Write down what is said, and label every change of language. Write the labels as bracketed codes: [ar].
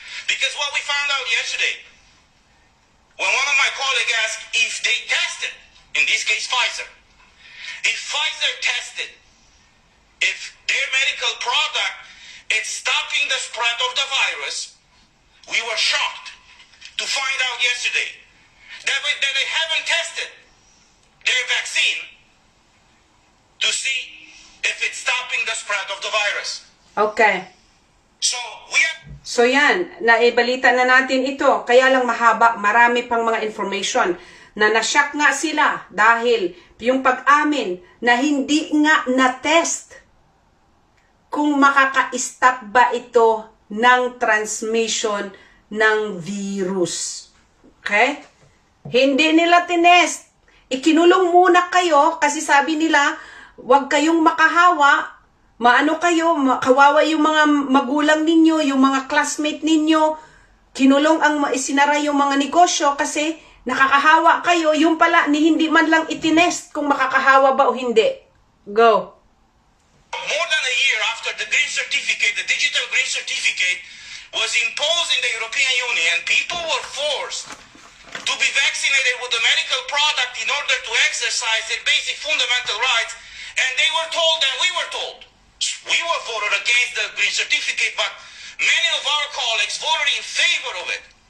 [en] Because what we found out yesterday, when one of my colleagues asked if they tested, in this case Pfizer, if Pfizer tested, if their medical product is stopping the spread of the virus, we were shocked to find out yesterday that they haven't tested their vaccine to see if it's stopping the spread of the virus. Okay. So we are... [tl] So yan, naibalita na natin ito. Kaya lang mahaba, marami pang mga information na nasyak nga sila dahil yung pag-amin na hindi nga na-test kung makaka-stop ba ito ng transmission ng virus. Okay? Hindi nila tinest. Ikinulong muna kayo kasi sabi nila, huwag kayong makahawa. Maano kayo, kawawa yung mga magulang ninyo, yung mga classmate ninyo, kinulong ang isinara yung mga negosyo kasi nakakahawa kayo, yung pala ni hindi man lang itinest kung makakahawa ba o hindi. [en] Go. More than a year after the green certificate, the digital green certificate was imposed in the European Union, people were forced to be vaccinated with the medical product in order to exercise their basic fundamental rights, and they were told, and we were told, we were voted against the green certificate, but many of our colleagues voted in favor of it